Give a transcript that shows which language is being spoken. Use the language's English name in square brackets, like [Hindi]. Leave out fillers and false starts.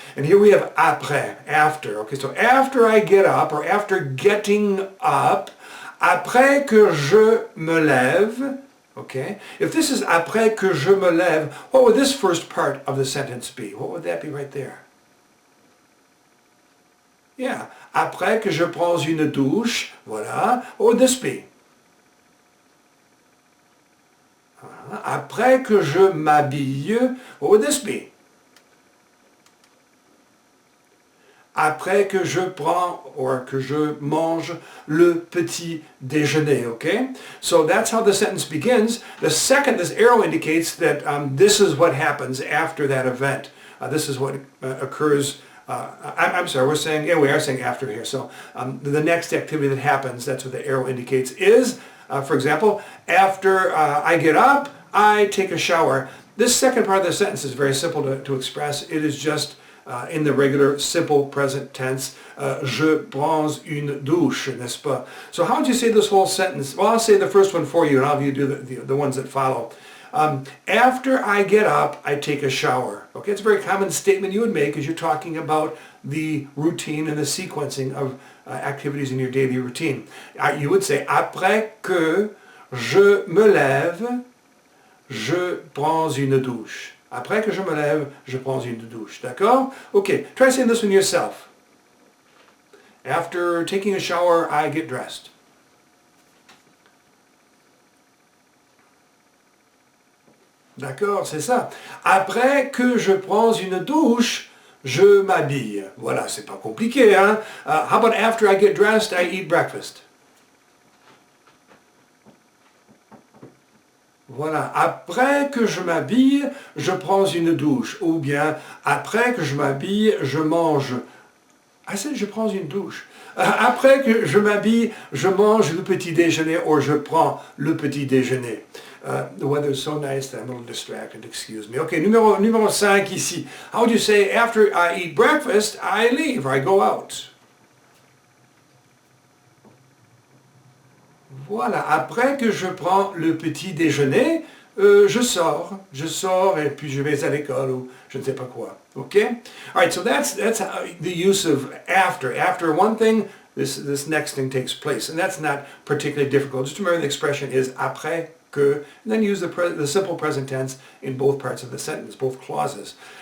[English] And here we have après, after. Okay, so after I get up, or after getting up, [French] après que je me lève, [English] okay? If this is [French] après que je me lève, [English] what would this first part of the sentence be? What would that be right there? [French] Yeah, après que je prends une douche, voilà, [English] what would this be? [French] Après que je m'habille, [English] what would this be? [French] Après que je prends or que je mange le petit déjeuner, okay? [English] So that's how the sentence begins. The second, this arrow indicates that this is what happens after that event. This is what occurs. I'm sorry, we are saying after here. So the next activity that happens, that's what the arrow indicates, is, for example, after I get up, I take a shower. This second part of the sentence is very simple to express. It is just in the regular simple present tense, [French] je prends une douche, n'est-ce pas? [English] So how would you say this whole sentence? Well, I'll say the first one for you, and I'll have you do the ones that follow. After I get up, I take a shower. Okay, it's a very common statement you would make as you're talking about the routine and the sequencing of activities in your daily routine. You would say, [French] après que je me lève, je prends une douche. Après que je me lève, je prends une douche. D'accord? [English] Okay, try saying this one yourself. After taking a shower, I get dressed. [French] D'accord, c'est ça. Après que je prends une douche, je m'habille. Voilà, c'est pas compliqué, hein? [English] How about after I get dressed, I eat breakfast? [French] Voilà, après que je m'habille, je prends une douche. Ou bien, après que je m'habille, je mange. Ah, c'est je prends une douche. Après que je m'habille, je mange le petit déjeuner ou je prends le petit déjeuner. [English] The weather is so nice that I'm a little distracted, excuse me. Okay, [French] numéro 5 ici. [English] How would you say, after I eat breakfast, I leave, or I go out? [French] Voilà, après que je prends le petit déjeuner, je sors et puis je vais à l'école ou je ne sais pas quoi. [English] Okay? All right, so that's the use of after. After one thing, this next thing takes place. And that's not particularly difficult. Just remember the expression is après que, and then use the simple present tense in both parts of the sentence, both clauses.